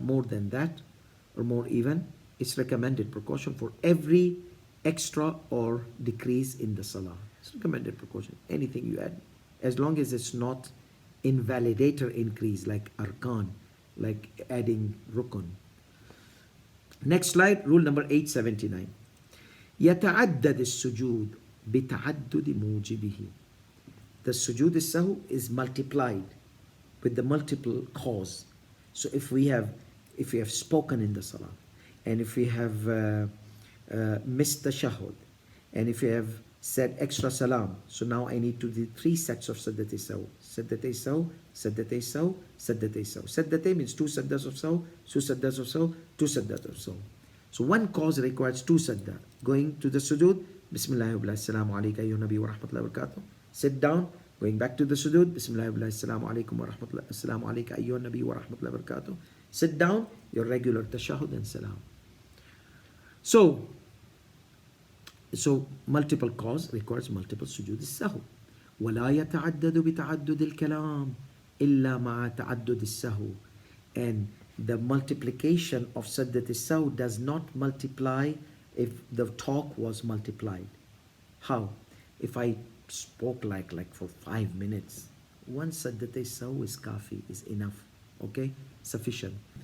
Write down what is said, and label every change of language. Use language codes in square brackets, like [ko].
[en] More than that, or more even, it's recommended precaution for every extra or decrease in the salah. It's recommended precaution. Anything you add, as long as it's not invalidator increase like arkan, like adding rukun. Next slide, rule number 879. [ar] يتعدد السجود بتعدد موجبه. [en] The sujood al-sahu is multiplied with the multiple cause. So if we have if we have spoken in the salah, and if we have missed the shahud, and if we have said extra salam, so now I need to do 3 sets of sajdatay saw. Sajdatay saw, sajdatay saw, sajdatay saw. Sajdatay means 2 sajdas of saw, 2 sajdas of saw, 2 sajdas of saw. So one cause requires 2 sajda. Going to the sujood, Bismillah wa assalamu alayka ayyuhan nabi wa rahmatullahi wa barakatuh. Sit down, going back to the sujood, Bismillah wa assalamu alaykum wa rahmatullahi, assalamu alayka ayyuhan nabi wa rahmatullahi wa barakatuh. Sit down, your regular tashahud and salam. So multiple cause requires multiple sujood السهو. [ar] ولا يتعدد بتعدد الكلام إلا مع تعدد السهو. [en] And the multiplication of sajdat al-saw does not multiply if the talk was multiplied. How? If I spoke like for 5 minutes, one sajdat al-saw is kafi, is enough, okay, sufficient.